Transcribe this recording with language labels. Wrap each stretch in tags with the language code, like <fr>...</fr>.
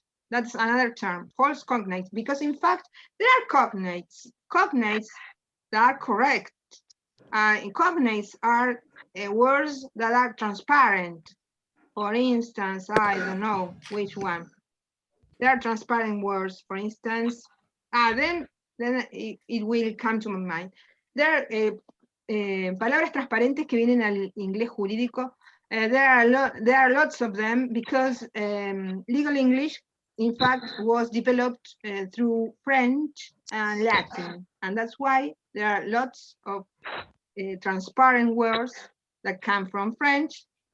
<en>That's another term, false cognate, because in fact there are cognates that are correct. Cognates are words that are transparent. For instance, I don't know which one. There are transparent words, for instance. Then it will come to my mind. There are</en> <es>palabras transparentes que vienen al inglés jurídico.</es> <en>There are lots of them because legal English, in fact, was developed through French and Latin, and that's why there are lots of transparent words that come from French.</en>